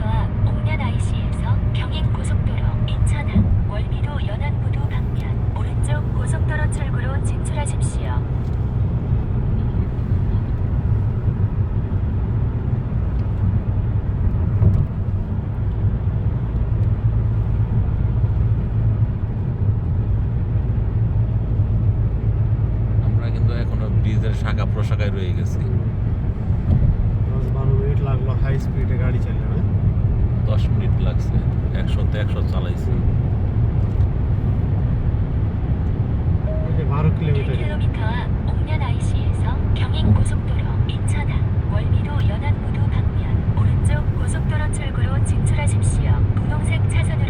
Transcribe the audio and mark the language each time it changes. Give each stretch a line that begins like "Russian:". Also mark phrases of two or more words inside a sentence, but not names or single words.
Korean: 2km 앞 옥면 IC에서 경인고속도로 인천항 월미도 연안부두 방면 오른쪽 고속도로 출구로 진출하십시오.
Bangla: আমরা কিন্তু এখনো ব্রিজের শাখা প্রশাখায় রয়ে গেছি। 10-12 মিনিট লাগলো
English: high speed
Bangla: গাড়ি চালিয়ে, না? 10 মিনিট লাগছে, 100তে 100 চালাইছি। 12 কিলোমিটার।
Korean: 1km 앞 옥면 IC에서 경인고속도로 인천항 월미도 연안부두 방면 오른쪽 고속도로 출구로 진출하십시오. 분홍색 차선